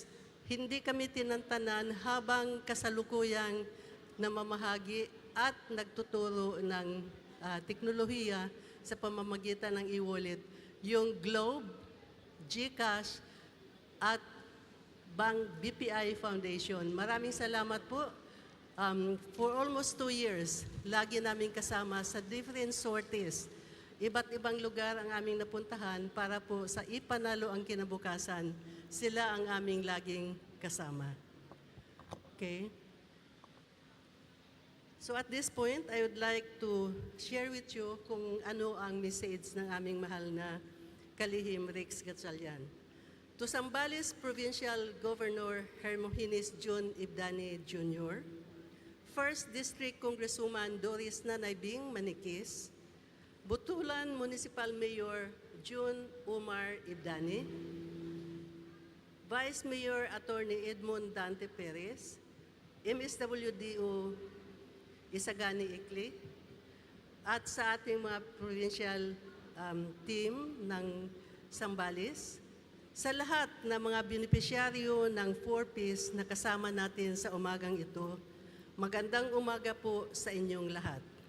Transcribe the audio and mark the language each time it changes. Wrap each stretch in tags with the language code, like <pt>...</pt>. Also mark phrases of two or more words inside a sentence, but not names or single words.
<tl>Hindi kami tinantanan habang kasalukuyang namamahagi at nagtuturo ng teknolohiya sa pamamagitan ng e-wallet, yung Globe, GCash, at Bank BPI Foundation. Maraming salamat po.</tl> <en>For almost 2 years,</en> <tl>lagi namin kasama sa</tl> <en>different sorties.</en> <tl>Iba't ibang lugar ang aming napuntahan para po sa ipanalo ang kinabukasan. Sila ang aming laging kasama.</tl> <en>Okay? So at this point, I would like to share with you</en> <tl>kung ano ang message ng aming mahal na kalihim</tl> <en>Rex Gatchalian. To Zambales Provincial Governor Hermogenes June Ibdani Jr., First District Congresswoman Doris Nanaybing Manikis, Butulan Municipal Mayor June Umar Ibdani,</en> <tl>Vice Mayor Attorney Edmond Dante Perez, MSWDO Isagani Ikli, at sa ating mga provincial team ng Zambales, sa lahat ng mga benepisyaryo ng 4Ps na kasama natin sa umagang ito, magandang umaga po sa inyong lahat.</tl>